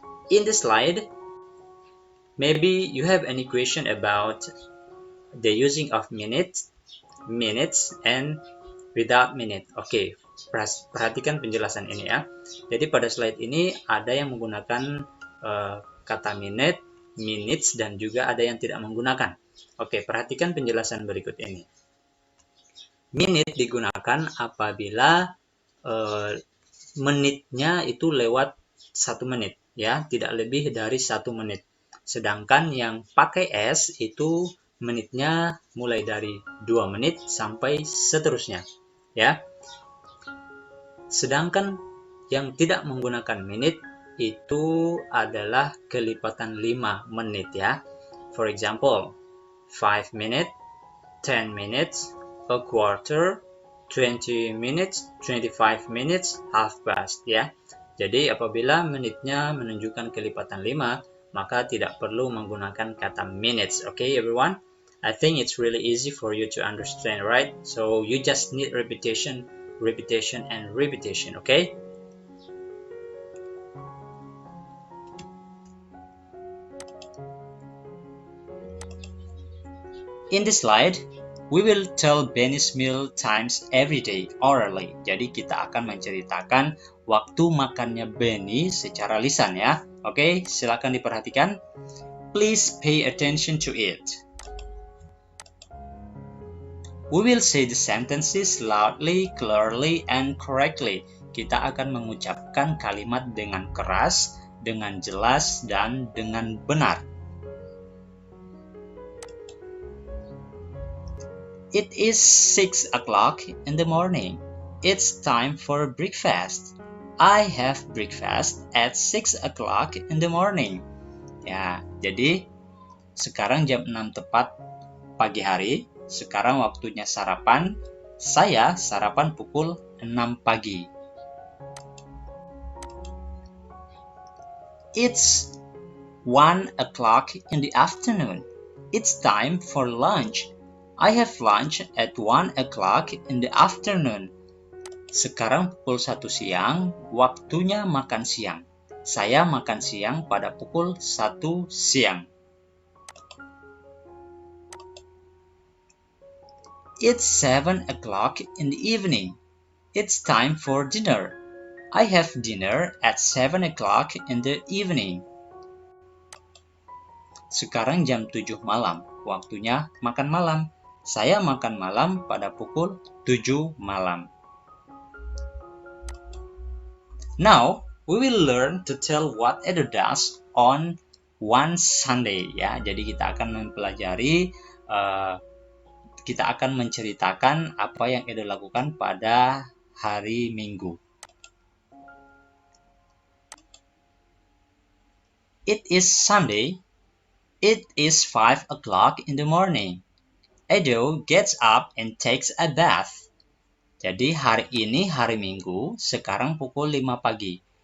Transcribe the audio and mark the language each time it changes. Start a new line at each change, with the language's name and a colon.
English: In the slide, maybe you have any question about the using of minutes, and without minute.
Indonesian: Oke, perhatikan penjelasan ini ya. Jadi pada slide ini ada yang menggunakan kata minute, minutes, dan juga ada yang tidak menggunakan. Oke, perhatikan penjelasan berikut ini. Minute digunakan apabila menitnya itu lewat 1 menit, ya, tidak lebih dari 1 menit. Sedangkan yang pakai S itu menitnya mulai dari 2 menit sampai seterusnya, ya. Sedangkan yang tidak menggunakan menit itu adalah kelipatan 5 menit, ya.
English: For example, 5 minutes, 10 minutes, a quarter, 20 minutes, 25 minutes, half past, ya.
Indonesian: Jadi apabila menitnya menunjukkan kelipatan 5, maka tidak perlu menggunakan kata minutes.
English: Okay, everyone? I think it's really easy for you to understand, right? So you just need repetition, repetition, and repetition, okay? In this slide, we will tell Benny's meal times every day orally.
Indonesian: Jadi kita akan menceritakan waktu makannya Benny secara lisan, ya. Oke, silakan diperhatikan.
English: Please pay attention to it. We will say the sentences loudly, clearly, and correctly.
Indonesian: Kita akan mengucapkan kalimat dengan keras, dengan jelas, dan dengan benar.
English: It is 6 o'clock in the morning. It's time for breakfast. I have breakfast at 6 o'clock in the morning.
Indonesian: Ya, jadi sekarang jam 6 tepat pagi hari. Sekarang waktunya sarapan. Saya sarapan pukul 6 pagi.
English: It's 1 o'clock in the afternoon. It's time for lunch. I have lunch at 1 o'clock in the afternoon.
Indonesian: Sekarang pukul 1 siang, waktunya makan siang. Saya makan siang pada pukul 1 siang.
English: It's 7 o'clock in the evening. It's time for dinner. I have dinner at 7 o'clock in the evening.
Indonesian: Sekarang jam 7 malam, waktunya makan malam. Saya makan malam pada pukul 7 malam.
English: Now, we will learn to tell what Edo does on one Sunday, ya.
Indonesian: Jadi kita akan mempelajari, kita akan menceritakan apa yang Edo lakukan pada hari Minggu.
English: It is Sunday. It is 5 o'clock in the morning. Edo gets up and takes a bath.
Indonesian: Jadi hari ini hari Minggu, sekarang pukul 5 pagi.